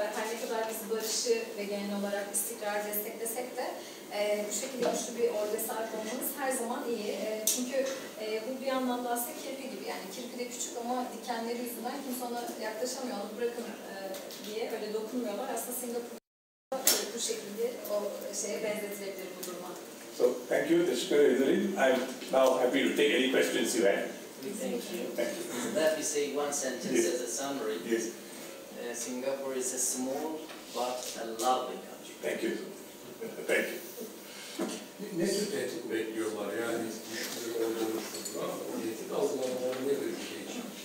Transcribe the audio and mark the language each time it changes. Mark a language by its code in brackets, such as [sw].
[tr] Her ne kadar biz barışı ve genel olarak istikrar desteklesek de bu şekilde güçlü bir orduya sahip olmamız her zaman iyi. Çünkü bu bir anlamda aslında kirpi gibi, yani kirpi de küçük ama dikenleri yüzünden kimse ona yaklaşamıyor, onu bırakın diye öyle dokunmuyorlar. Aslında Singapur'da bu şekilde o şeye benzetilebilir bu duruma. [en] So, thank you, I'm now happy to take any questions you have. Thank you. Thank you. Let me say one sentence as a summary. Yes. Singapore is a small but a lovely country. Thank you. Thank you. [tr] Ne tür tehdit bekliyorlar? Yani güçlü orada oluşturdular ama o tehdit algılamaları nedir bir şey için?